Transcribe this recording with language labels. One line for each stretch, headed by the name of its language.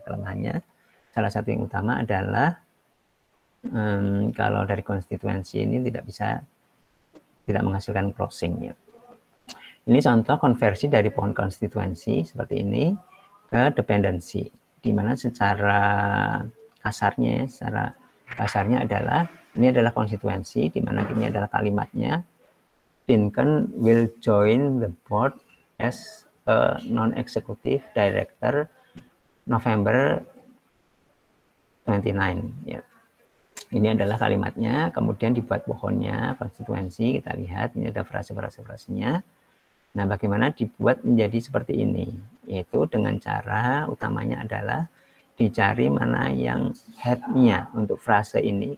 Indonesian: Kelemahannya salah satu yang utama adalah kalau dari konstituensi ini tidak menghasilkan crossing ya. Ini contoh konversi dari pohon konstituensi seperti ini ke dependensi, di mana secara kasarnya adalah ini adalah konstituensi, di mana ini adalah kalimatnya.
English: Lincoln will join the board as a non-executive director November 29.
Indonesian: Ya. Ini adalah kalimatnya, kemudian dibuat pohonnya, konstituensi, kita lihat, ini ada frase-frase-frasenya. Nah, bagaimana dibuat menjadi seperti ini? Yaitu dengan cara utamanya adalah dicari mana yang head-nya untuk frase ini.